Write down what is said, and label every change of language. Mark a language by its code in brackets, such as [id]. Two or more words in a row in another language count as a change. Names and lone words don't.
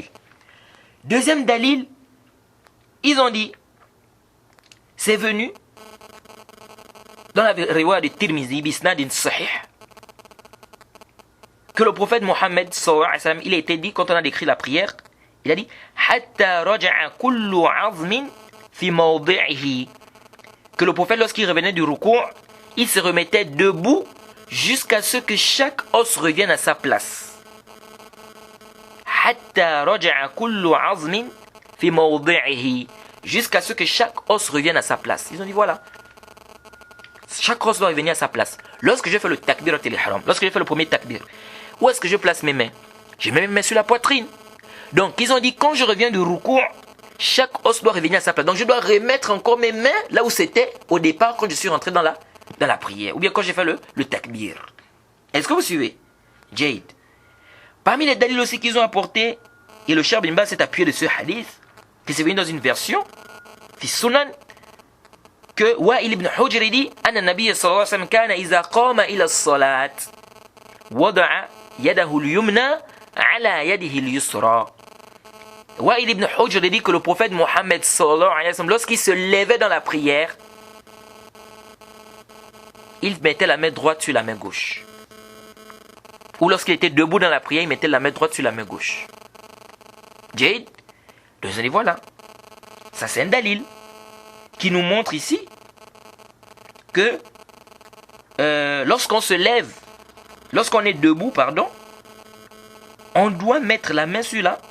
[fr] Deuxième dalil, ils ont dit, c'est venu dans la riwaya de Tirmizi, [ar] بإسناد صحيح, [fr] que le prophète Mohammed [ar] صلى الله عليه وسلم, [fr] il a été dit, quand on a décrit la prière, il a dit [ar] حتى رجع كل عظم في موضعه, [fr] que le prophète, lorsqu'il revenait du ruku', il se remettait debout jusqu'à ce que chaque os revienne à sa place. [ar] حتى رجع كل عظم في موضعه, [fr] jusqu'à ce que chaque os revienne à sa place. Ils ont dit voilà, chaque os doit revenir à sa place. Lorsque je fais le [ar] تكبير الإحرام, [fr] lorsque je fais le premier takbir, où est-ce que je place mes mains? Je mets mes mains sur la poitrine. Donc ils ont dit quand je reviens du ruku', chaque os doit revenir à sa place. Donc je dois remettre encore mes mains là où c'était au départ quand je suis rentré dans la prière. Ou bien quand j'ai fait le takbir. Est-ce que vous suivez? Jade. Parmi les dalils aussi qu'ils ont apportés, et le Cheikh Ibn Baz s'est appuyé de ce hadith, que c'est venu dans une version, [ar] في سنن, [fr] que Wa'il ibn Hujr dit, [ar] أن النبي صلى الله عليه وسلم كان إذا قام إلى الصلاة وضع يده اليمنى على يده اليسرى. [fr] Wa'il ibn Hujr dit que le prophète Mohammed [ar] صلى الله عليه وسلم, [fr] lorsqu'il se levait dans la prière, il mettait la main droite sur la main gauche. Ou lorsqu'il était debout dans la prière, il mettait la main droite sur la main gauche. Jade, donc vous allez voilà. Ça c'est un dalil qui nous montre ici que lorsqu'on se lève, lorsqu'on est debout, on doit mettre la main sur la...